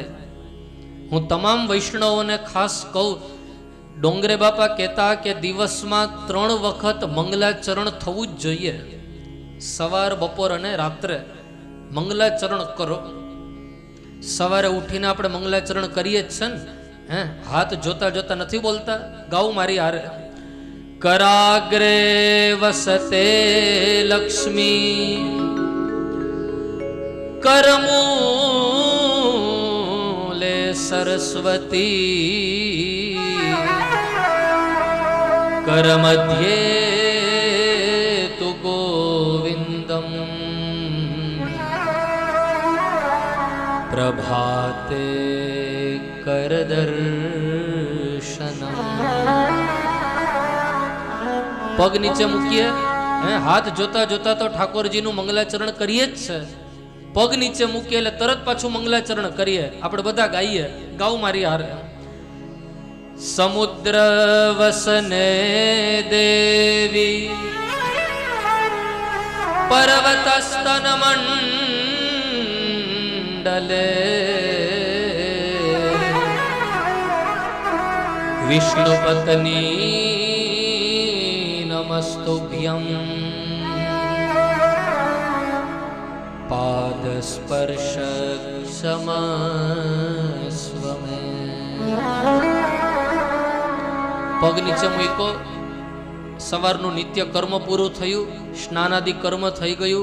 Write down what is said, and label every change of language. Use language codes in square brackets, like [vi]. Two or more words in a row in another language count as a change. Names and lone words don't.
[gu] હું તમામ વૈષ્ણવોને ખાસ કહું, ડોંગરે બાપા કહેતા કે દિવસમાં 3 વખત મંગલાચરણ થવું જ જોઈએ. સવાર, બપોર અને રાત્રે મંગલાચરણ કરો. સવારે ઉઠીને આપણે મંગલાચરણ કરીએ જ છે ને, હાથ જોતા જોતા નથી બોલતા. ગાઉ મારી હારે. [sa] कराग्रे वसते लक्ष्मी करमूले सरस्वती करमध्ये तु गोविंदम प्रभाते करदर्शनम। [gu] પગ નીચે મૂકીએ, હાથ જોતા જોતા તો ઠાકોરજીનું મંગલાચરણ કરીએ જ છે. પગ નીચે મૂકીએ એટલે તરત પાછું મંગલાચરણ કરીએ. આપણે બધા ગાઈએ, ગાવ મારી હારે. [sa] સમુદ્ર વસને દેવી પર્વત સ્તન મંડલે વિષ્ણુ પત્ની नमस्तुभ्यं पाद स्पर्श क्षमस्व मे। [gu] પગ નીચે મૂકો, સવારનું નિત્ય કર્મ પૂરું થયું, સ્નાનાદિ કર્મ થઈ ગયું.